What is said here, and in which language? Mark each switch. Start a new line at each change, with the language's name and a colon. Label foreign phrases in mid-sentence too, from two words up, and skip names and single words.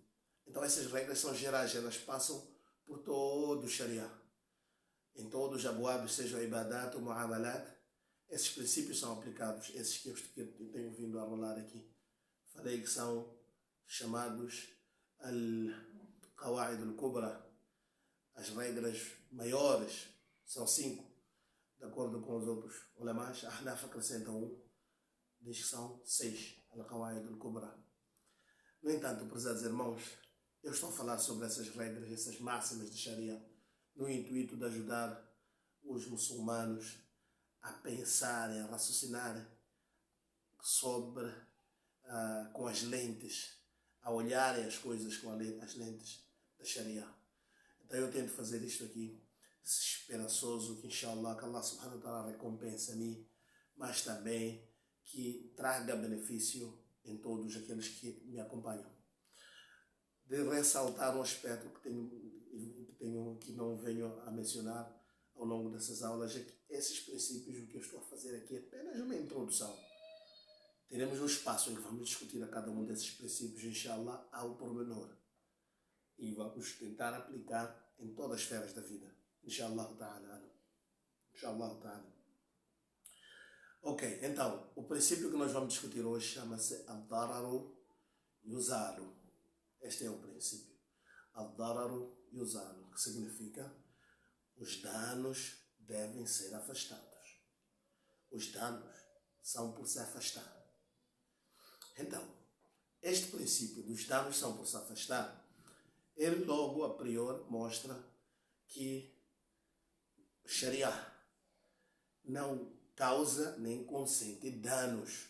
Portuguese: Então essas regras são gerais, elas passam por todo o Sharia. Em todos os abwabs, seja ibadat ou muamalat, esses princípios são aplicados, esses que eu tenho vindo a rolar aqui. Falei que são chamados
Arabic: القواعد الكبرى,
Portuguese: as regras maiores, são 5. De acordo com os outros ulamás, a Ahnaf acrescenta 1, diz que são 6,
Arabic: القواعد الكبرى.
Portuguese: No entanto, prezados irmãos, eu estou a falar sobre essas regras, essas máximas de Sharia, no intuito de ajudar os muçulmanos a pensarem, a raciocinarem sobre, com as lentes, a olharem as coisas com as lentes da Sharia. Então eu tento fazer isto aqui, esperançoso que inshallah, que
Arabic: الله سبحانه وتعالى
Portuguese: recompense a mim, mas também que traga benefício em todos aqueles que me acompanham. De ressaltar um aspecto que não venho a mencionar ao longo dessas aulas, é que esses princípios, o que eu estou a fazer aqui é apenas uma introdução. Teremos um espaço em que vamos discutir a cada um desses princípios, inshallah, ao pormenor. E vamos tentar aplicar em todas as esferas da vida.
Arabic: إن شاء الله تعالى. إن شاء الله تعالى.
Portuguese: Ok, então, o princípio que nós vamos discutir hoje chama-se
Arabic: الضرر يزال.
Portuguese: Este é o princípio.
Arabic: الضرر يزال,
Portuguese: que significa os danos devem ser afastados. Os danos são por se afastar. Então, este princípio dos danos são por se afastar, ele logo a priori mostra que o Sharia não causa nem consente danos.